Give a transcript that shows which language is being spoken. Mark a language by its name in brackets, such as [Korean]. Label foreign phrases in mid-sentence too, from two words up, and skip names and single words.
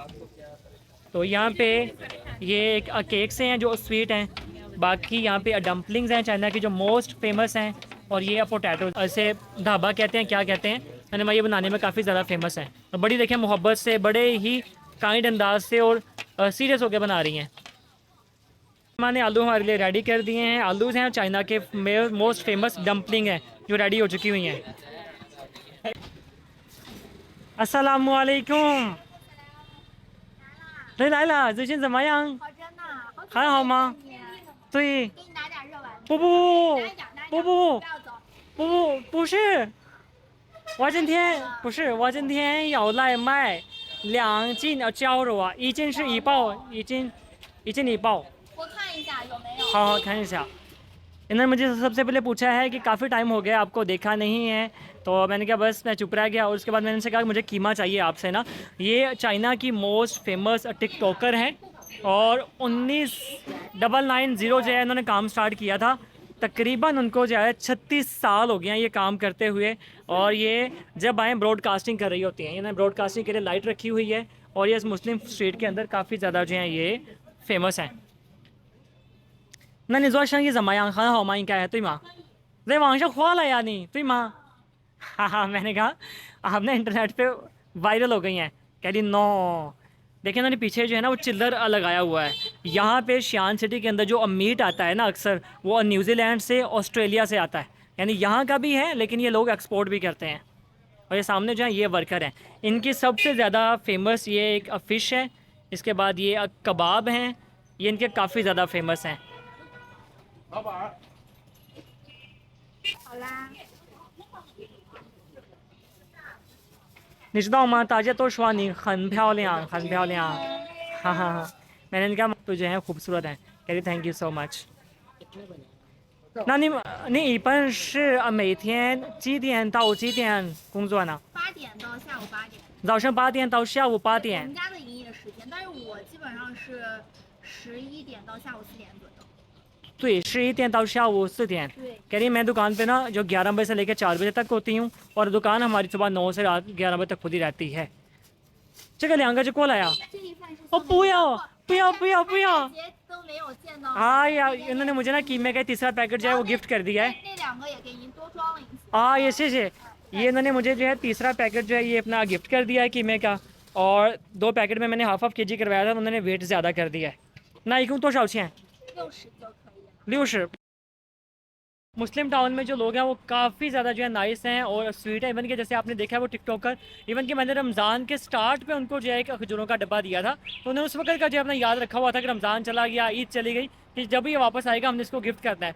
[Urdu] تو یہاں پہ یہ ایک کیکس ہیں جو سویٹ ہیں، باقی یہاں پہ ڈمپلنگز ہیں چائنا کی جو [English] most famous [Urdu] ہیں، اور یہ پوٹیٹو ایسے ڈھابا کہتے ہیں کیا کہتے ہیں، میں نے میں یہ بنانے میں کافی زیادہ فیمس ہے اور بڑی دیکھیں محبت سے بڑے ہی کائنڈ انداز سے اور سیریس ہو کر بنا رہی ہیں. میں نے آلو ہمارے لیے ریڈی کر دیے ہیں. آلوز ہیں چائنا کے [English] most famous dumpling [Urdu] ہیں جو ریڈی ہو چکی ہوئی ہیں. السلام علیکم. [Chinese] 来来了，最近怎么样？好真的，好还好吗？可爱对，给你拿点热丸子。不不拿一点，拿一点，不不不要走。不是，我今天不是我今天要来买2斤绞肉啊，一斤是一包，一斤一包。我看一下有没有。好好看一下。 [Urdu] انہوں نے مجھے سب سے پہلے پوچھا ہے کہ کافی ٹائم ہو گیا آپ کو دیکھا نہیں ہے، تو میں نے کہا بس میں چپ رہ گیا. اور اس کے بعد میں نے ان سے کہا مجھے قیمہ چاہیے آپ سے نا۔ یہ چائنا کی [English] most famous TikToker [Urdu] ہیں اور 1999 جو ہے انہوں نے کام سٹارٹ کیا تھا. تقریباً ان کو جو ہے 36 سال ہو گئے ہیں یہ کام کرتے ہوئے. اور یہ جب آئے براڈکاسٹنگ کر رہی ہوتی ہیں، انہوں نے براڈکاسٹنگ کے لیے لائٹ رکھی ہوئی ہے اور یہ اس مسلم سٹریٹ کے اندر کافی زیادہ جو ہے یہ فیمس ہیں. [Chinese] 那你做生意怎么样？很好吗？应该对吗？在网上火了呀你，对吗？ [Urdu] ہاں ہاں، میں نے کہا آپ نا انٹرنیٹ پہ وائرل ہو گئی ہیں۔ کہہ رہی نو. دیکھیے انہوں نے پیچھے جو ہے نا وہ چلر لگایا ہوا ہے. یہاں پہ شیان سٹی کے اندر جو میٹ آتا ہے نا اکثر وہ نیوزی لینڈ سے آسٹریلیا سے آتا ہے، یعنی یہاں کا بھی ہے لیکن یہ لوگ ایکسپورٹ بھی کرتے ہیں. اور یہ سامنے جو ہے یہ ورکر ہیں، ان کی سب سے زیادہ فیمس یہ ایک فش ہے، اس کے بعد یہ کباب ہیں، یہ ان کے کافی زیادہ فیمس ہیں. [Chinese] 好啦。你知道吗？大家都说你很漂亮，很漂亮。 [Urdu] 哈哈哈， میں نے ان کا تو جو ہے خوبصورت ہے. کہہ رہی [English] thank you so much. [Chinese] 那你一般是每天几点到几点工作呢 8点到下午8点。早上8点到下午8 我点。们家的营业时间，但是我基本上是11点到下午4点左右。对，11点到下午4点。对。 [Urdu] کہہ رہی میں دکان پہ نا جو 11 بجے سے لے کر 4 بجے تک ہوتی ہوں اور دکان ہماری صبح 9 سے رات 11 بجے تک خود ہی رہتی ہے. [Chinese] 这个2个就过来呀。这一份是哦，不要不要不要不要！节都没有见到。 [Urdu] ہاں یار انہوں نے مجھے نا قیمے کا تیسرا پیکٹ جو ہے وہ گفٹ کر دیا ہے. [Chinese] 那2个也给您多装了一次。 [Urdu] ہاں یہ سے یہ انہوں نے مجھے جو ہے تیسرا پیکٹ جو ہے یہ اپنا گفٹ کر دیا ہے قیمے کا، اور 2 پیکٹ میں میں نے [English] half KG [Urdu] کروایا تھا، انہوں نے ویٹ زیادہ کر دیا ہے نا. ایک تو 60 钱 [Chinese] 60就可以了。 60। [Urdu] مسلم ٹاؤن میں جو لوگ ہیں وہ کافی زیادہ جو ہے نائس ہیں اور سویٹ ہے. اِون کے جیسے آپ نے دیکھا ہے وہ ٹک ٹاکر، اِون کہ میں نے رمضان کے سٹارٹ پہ ان کو جو ہے ایک کھجوروں کا ڈبہ دیا تھا، تو انہوں نے اس وقت کا جو ہے اپنا یاد رکھا ہوا تھا کہ رمضان چلا گیا، عید چلی گئی، کہ جب یہ واپس آئے گا ہم نے اس کو گفٹ کرنا ہے.